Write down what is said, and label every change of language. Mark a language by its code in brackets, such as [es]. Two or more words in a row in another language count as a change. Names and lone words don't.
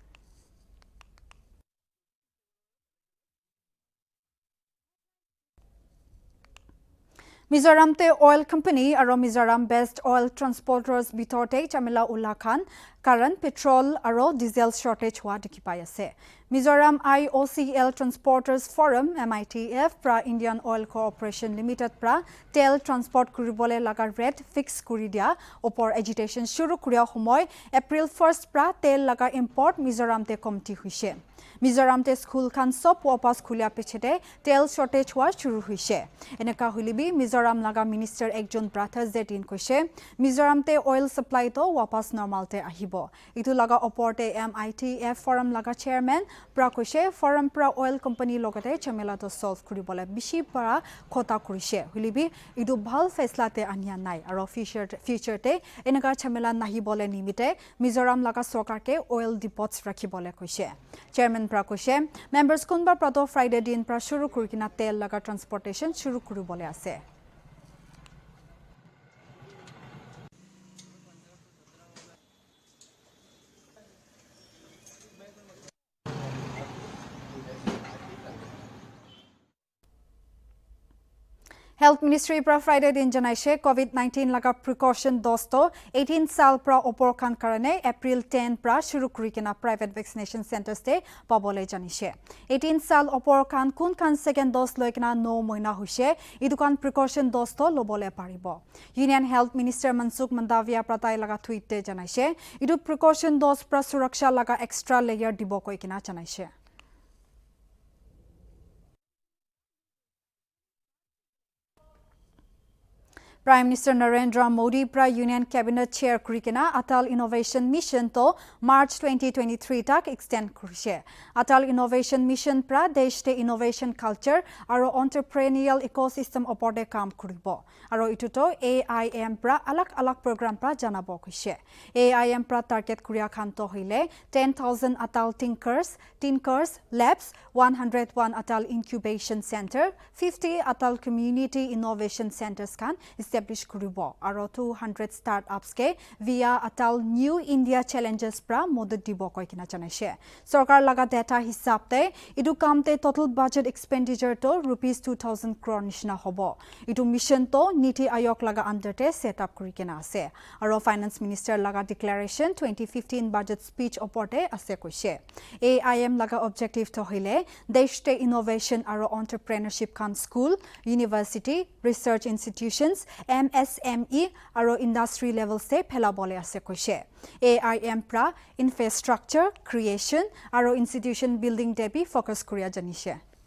[nag] Mizoram te [en] oil company [nag] aro Mizoram [en] based oil transporters [nag] bitorte chamela ullah khan karan petrol aro [en] diesel shortage [nag] hua dikhipai ase. Mizoram IOCL Transporters Forum MITF pra Indian Oil Corporation Limited pra tel transport kuribole laga rate fix kuri dia opor agitation shuru kuria homoy April 1st pra tel laga import Mizoram te komti huise. Mizoram te school khan sop wapas khulia pichete tel shortage hua shuru huise. Eneka hulibi Mizoram laga minister ekjon pra Thursday din koise Mizoram te [en] oil supply [nag] to wapas normal te ahibo. Itu laga opor te MITF Forum laga chairman pra koise forum pra [en] oil company [nag] logate chamela to solve kuribole bishi para khota kurise hulibi idu bhal faisla te ania nai aro future te enaka chamela nahi bole nimite Mizoram laga sarkar ke [en] oil depots [nag] rakhibole koise chairman pra koise members kunba prato Friday din pra shuru kurikina tel laga transportation shuru kuribole ase. Health Ministry pra Friday din janaise COVID-19 laga precaution dosto 18 sal pra opor khan karane April 10 pra shuru kurikena [en] private vaccination centers [nag] te pabole janise 18 sal opor khan kun khan [en] second dose [nag] loikena no moina huise idukan precaution dosto lobole paribo [en] Union Health Minister [nag] Mansukh Mandavia pratai laga tweet te janaise idu [en] precaution dose [nag] pra suraksha laga [en] extra layer [nag] dibo koikena janaise. [en] Prime Minister [nag] Narendra Modi pra [en] Union Cabinet Chair [nag] kurikena Atal Innovation Mission to March 2023 tak extend kurise. Atal Innovation Mission pra deshte [en] innovation culture [nag] aro [en] entrepreneurial ecosystem [nag] oporde kam kuribo. Aro itu to AIM pra alak program pra janabo kuise. AIM pra target kuria khan to hoile 10,000 Atal Tinkers Labs, 101 Atal Incubation Center, 50 Atal Community Innovation Centers kan establish kuribo aro 200 startups ke via Atal New India Challenges pra modud dibo koikina janaise sarkar laga data hisab te idu kamte [en] total budget expenditure [nag] to rupees 2000 crore nishna hobo idu mission to Niti Ayog laga under te set up kurikena ase aro [en] finance minister [nag] laga declaration 2015 [en] budget speech [nag] oporte ase koise AIM laga objective to hoile deshte innovation aro entrepreneurship kan [en] school university research institutions [nag] MSME aro [en] industry level [nag] se phela bole ase koise AIM pra [en] infrastructure creation [nag] aro [en] institution building [nag] debi focus kuria janise.